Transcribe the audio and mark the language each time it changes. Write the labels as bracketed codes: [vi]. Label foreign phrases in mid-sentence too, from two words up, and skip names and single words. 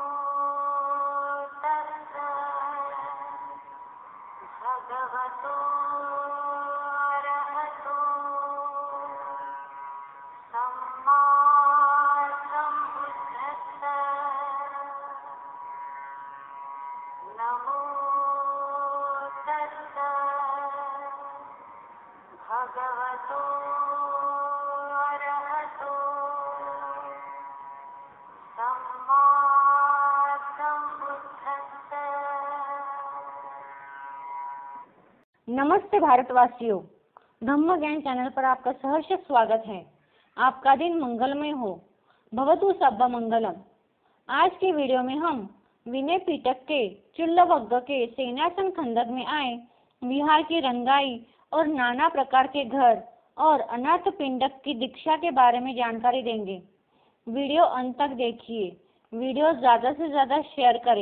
[pi] तस्सा भगवतो अरहतो सम्मा सम्बुद्धस्सा नमो तस्सा भगवतो अरहतो सम्मा सम्बुद्धस्सा। [hi] नमस्ते भारतवासियों, धम्म ज्ञान चैनल पर आपका सहर्ष स्वागत है। आपका दिन मंगलमय हो, [pi] भवतु सब्बा मंगलम। [hi] आज की वीडियो में हम विनय पिटक के चुल्लवग्ग के सेनासन खंदक में आए विहार की रंगाई और नाना प्रकार के घर और अनाथ पिंडक की दीक्षा के बारे में जानकारी देंगे। वीडियो अंत तक देखिए, वीडियो ज्यादा से ज्यादा शेयर करें।